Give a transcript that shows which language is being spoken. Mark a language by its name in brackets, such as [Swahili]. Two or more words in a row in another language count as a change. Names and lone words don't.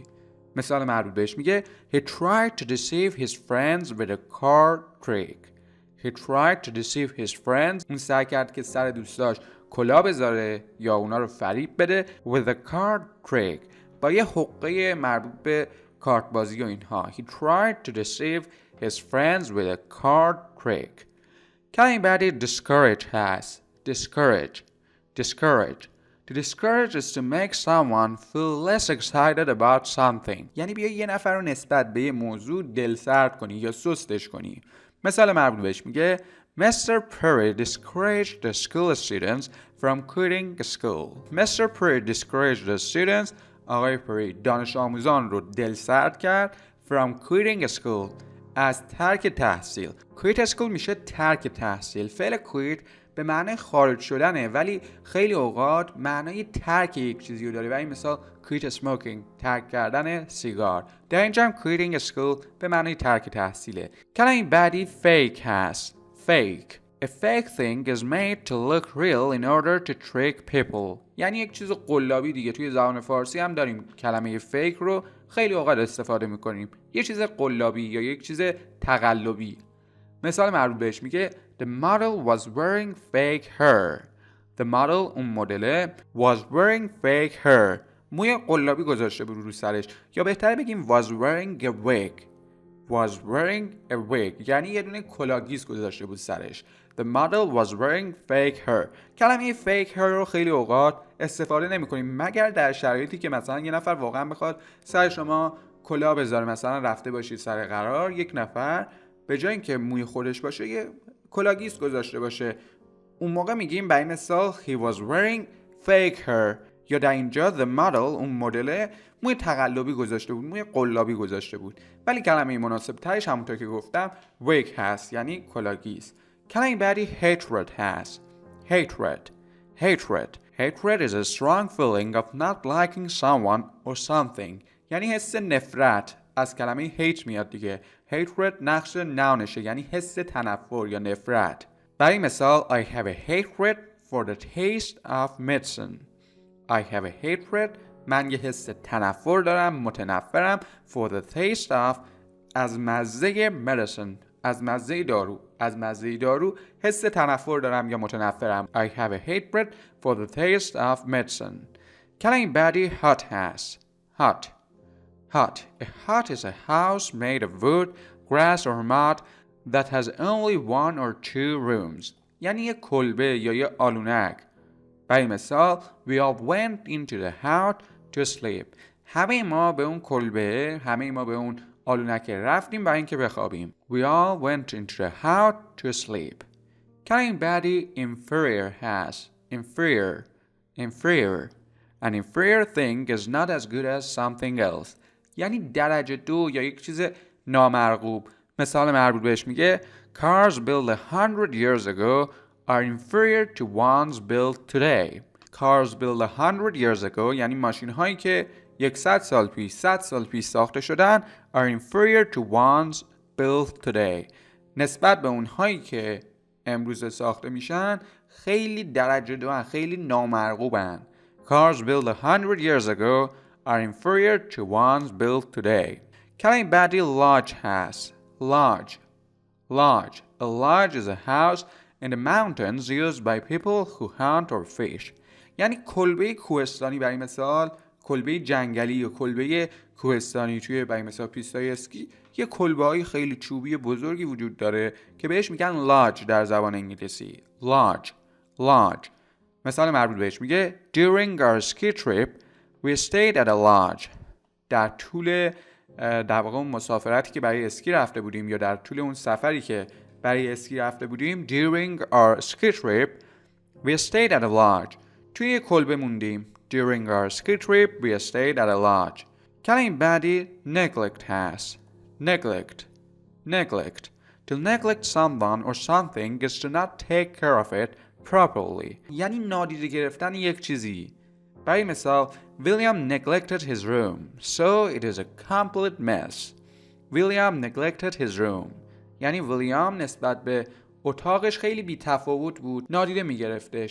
[Persian] مثال مربوط بهش میگه [English] He tried to deceive his friends with a card trick. He tried to deceive his friends. [Persian] اون سعی کرد که سر دوستاش کلاه بذاره یا اونا رو فریب بده [English] with a card trick. [Persian] با یه حقه مربوط به کارت بازی و اینها. [English] He tried to deceive his friends with a card trick. [Persian] کلمه بعدی discourage هست. [English] discourage. To discourage is to make someone feel less excited about something. [Persian] یعنی بیای یه نفر رو نسبت به یه موضوع دلسرد کنی یا سستش کنی. مثال مربوط بهش میگه Mr. [English] Perry discouraged the school students from quitting school. Mr. Perry discouraged the students. [Persian] آقای پری دانش آموزان رو دلسرد کرد [English] from quitting school. [Persian] از ترک تحصیل. [English] quit school [Persian] میشه ترک تحصیل. فعل quit به معنی خارج شدنه ولی خیلی اوقات معنای ترک یک چیزی رو داره. برای مثال [English] quit smoking [Persian] ترک کردن سیگار. در اینجا هم [English] quitting school [Persian] به معنی ترک تحصیله. کلمه بعدی fake هست. [English] fake. A fake thing is made to look real in order to trick people. [Persian] یعنی یک چیز قلابی دیگه. توی زبان فارسی هم داریم کلمه fake رو خیلی اوقات استفاده میکنیم. یه چیز قلابی یا یک چیز تقلبی. مثال مربوط بهش میگه [English] The model was wearing fake hair. The model [Persian] اون مدل [English] was wearing fake hair. [Persian] موی قلابی گذاشته بود رو سرش یا بهتره بگیم [English] was wearing a wig. Was wearing a wig [Persian] یعنی یه دونه کلاهگیس گذاشته بود سرش. [English] The model was wearing fake hair. [Persian] کلمه [English] fake hair [Persian] رو خیلی اوقات استفاده نمی کنیم مگر در شرایطی که مثلا یه نفر واقعا بخواد سر شما کلاه بذاره. مثلا رفته باشید سر قرار یک نفر به جای اینکه موی خودش باشه یه کلاهگیس گذاشته باشه. اون موقع میگیم برای مثال [English] he was wearing fake hair [Persian] یا در اینجا [English] the model [Persian] اون مدل موی تقلبی گذاشته بود موی قلابی گذاشته بود. ولی کلمه مناسب ترش همونطور که گفتم wig هست یعنی کلاهگیس. کلمه بعدی hatred هست. [English] Hatred is a strong feeling of not liking someone or something. [Persian] یعنی حس نفرت. از کلمه hate میاد دیگه. hatred نقش نونشه یعنی حس تنفر یا نفرت. برای مثال [English] I have a hatred for the taste of medicine. I have a hatred [Persian] من یه حس تنفر دارم متنفرم [English] for the taste of [Persian] از مزه medicine از مزه دارو. از مزه دارو حس تنفر دارم یا متنفرم. [English] I have a hatred for the taste of medicine. [Persian] کلمه بعدی hut هست. [English] Hut. A hut is a house made of wood, grass or mud that has only one or two rooms. [Persian] یعنی یه کلبه یا یه آلونک. برای مثال [English] We all went into the hut to sleep. [Persian] همه ما به اون کلبه همه ما به اون آلونک رفتیم برای اینکه بخوابیم. [English] We all went into the hut to sleep. [Persian] کلمه بعدی inferior هست. [English] Inferior. An inferior thing is not as good as something else. [Persian] یعنی درجه دو یا یک چیز نامرغوب. مثال مربوط بهش میگه [English] Cars built 100 years ago are inferior to ones built today. Cars built 100 years ago [Persian] یعنی ماشین هایی که 100 سال پیش ساخته شدن [English] are inferior to ones built today. [Persian] نسبت به اونهایی که امروز ساخته میشن خیلی درجه دو خیلی نامرغوبن. [English] Cars built 100 years ago are inferior to ones built today. [Persian] کلمه بعدی lodge هست. [English] Lodge. A lodge is a house in the mountains used by people who hunt or fish. [Persian] یعنی کلبه کوهستانی برای مثال کلبه جنگلی یا کلبه کوهستانی توی برای مثال پیستای اسکی یه کلبه‌های خیلی چوبی بزرگی وجود داره که بهش میگن lodge در زبان انگلیسی. [English] Lodge. [Persian] مثال مربوط بهش میگه [English] During our ski trip we stayed at a lodge. [Persian] در طول در واقع اون مسافرتی که برای اسکی رفته بودیم یا در طول اون سفری که برای اسکی رفته بودیم [English] During our ski trip we stayed at a lodge. [Persian] توی یک کلبه موندیم. [English] During our ski trip we stayed at a lodge. [Persian] کلمه بعدی neglect هست. [English] Neglect. To neglect someone or something is to not take care of it properly. [Persian] یعنی نادیده گرفتن یک چیزی. برای مثال [English] William neglected his room, so it is a complete mess. William neglected his room. [Persian] یعنی ویلیام نسبت به اتاقش خیلی بی‌تفاوت بود، نادیده می‌گرفتش.